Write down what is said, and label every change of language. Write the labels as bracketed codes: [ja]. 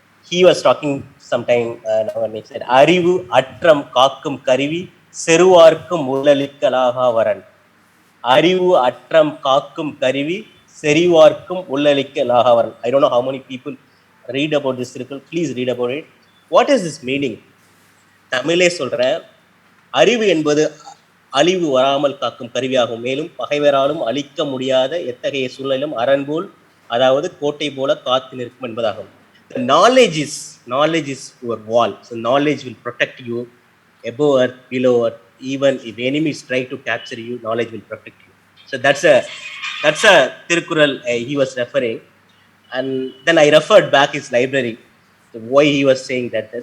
[en] He was talking sometime when he said, [ta] Arivu Atram Kakum Karivi, Seruarkum Ullalikkalaha Varan. அறிவு அற்றம் காக்கும் கருவி செறிவார்க்கும் உள்ளளிக்க லாகவரன். [en] I don't know how many people read about this circle. Please read about it. What is this meaning? [ta] தமிழே சொல்றேன். அறிவு என்பது அழிவு வராமல் காக்கும் கருவியாகும். மேலும் பகைவராலும் அழிக்க முடியாத எத்தகைய சூழ்நிலும் அரண்போல், அதாவது கோட்டை போல காத்து நிற்கும் என்பதாகும். [en] The knowledge is your wall. So knowledge will protect you above earth, below earth. Even if enemies try to capture you, knowledge will protect you. So that's a Tirukural he was referring. And then I referred back his library, to why he was saying that.